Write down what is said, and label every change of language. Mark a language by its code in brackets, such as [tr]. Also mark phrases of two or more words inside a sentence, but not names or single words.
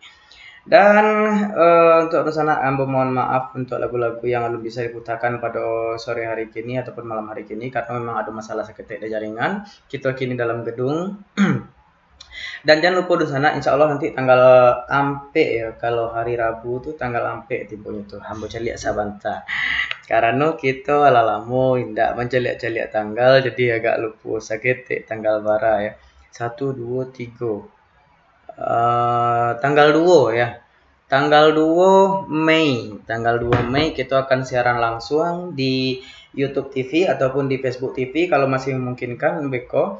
[id] Dan untuk di sana mohon maaf untuk lagu-lagu yang belum bisa diputarkan pada sore hari kini ataupun malam hari kini karena memang ada masalah seketik di jaringan. Kita kini dalam gedung. Dan jangan lupa di sana, insya Allah nanti tanggal ampe ya, [min] kalau hari Rabu tuh tanggal ampe timbulnya tuh hambo celiak sabanta. Karena kita ala-lamo indak menceliak-celiak tanggal, jadi agak lupa sakit tanggal bara ya. [id] 1, 2, 3. Tanggal 2 ya. Tanggal 2 Mei. Tanggal 2 Mei kita akan siaran langsung di YouTube TV ataupun di Facebook TV kalau masih memungkinkan beko.